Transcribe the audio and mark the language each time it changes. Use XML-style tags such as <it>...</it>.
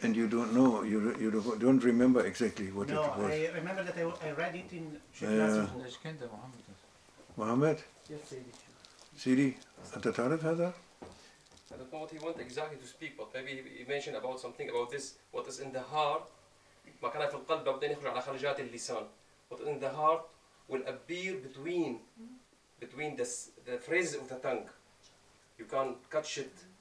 <en>But you don't know, you don't remember exactly what it was. No, I remember that I read it in Sheikh Nazim book. Muhammad? Yes, Sidi,</en> <ar>أنت تعرف هذا?</ar> <en>I don't know what he wants exactly to speak, but maybe he mentioned about something about this, what is in the heart,</en> <ar>ما كان في القلب بعدين يخرج على خرجات اللسان.</ar> <en>What is in the heart will appear between the phrases of the tongue. You can't catch it.</en>